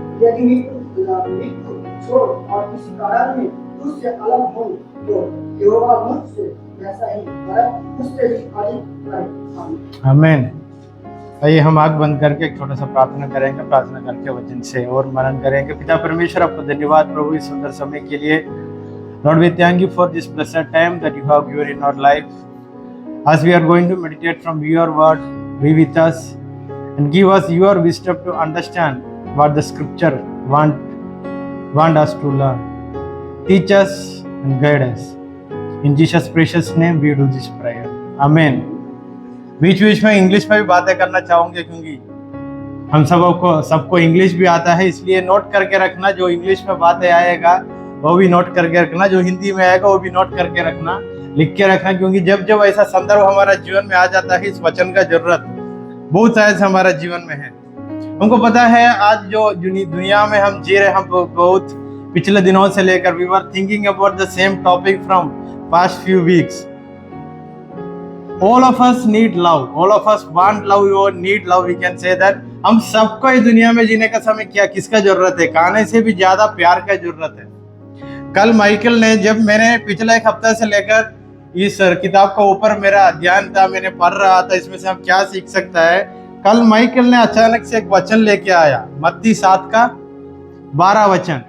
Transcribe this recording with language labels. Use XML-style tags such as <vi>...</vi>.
<hi>यदि मृत्यु छोड़ और किसी कारण में तुझसे अलग हो तो यहोवा मुझसे वैसा ही मुझसे भी अधिक करे। आमीन। आइए हम आंख बंद करके एक छोटा सा प्रार्थना करेंगे, प्रार्थना करके वचन से और मनन करेंगे। पिता परमेश्वर, आपको धन्यवाद प्रभु इस सुंदर समय के लिए।</hi> <en>Lord, we thank you for this blessed time that you have given in our life. As we are going to meditate from your word, be with us and give us your wisdom to understand what the scripture want us to learn. Teach us and guide us. In Jesus' precious name we do this prayer. Amen.</en> <hi>बीच में English में भी बातें करना चाहूंगे, क्योंकि हम सबको English भी आता है, इसलिए नोट करके रखना। जो इंग्लिश में बातें आएगा वो भी नोट करके रखना, जो हिंदी में आएगा वो भी नोट करके रखना, लिख के रखना, क्योंकि जब ऐसा संदर्भ हमारा जीवन में आ जाता है, इस वचन का जरूरत बहुत शायद हमारा जीवन में है। हमको पता है आज जो दुनिया में हम जी रहे, हम बहुत पिछले दिनों से लेकर</hi> <en>We were thinking about the same topic from past few weeks. All of us need love. All of us want love or need love. We can say that.</en> <hi>हम सबको इस दुनिया में जीने का समय किसका जरूरत है? खाने से भी ज्यादा प्यार का जरूरत है। कल माइकल ने, जब मैंने पिछला एक हफ्ता से लेकर इस किताब का ऊपर मेरा ध्यान था, मैंने पढ़ रहा था इसमें से हम क्या सीख सकता है, कल माइकल ने अचानक से एक वचन लेके आया, मत्ती 7 का 12 वचन।</hi>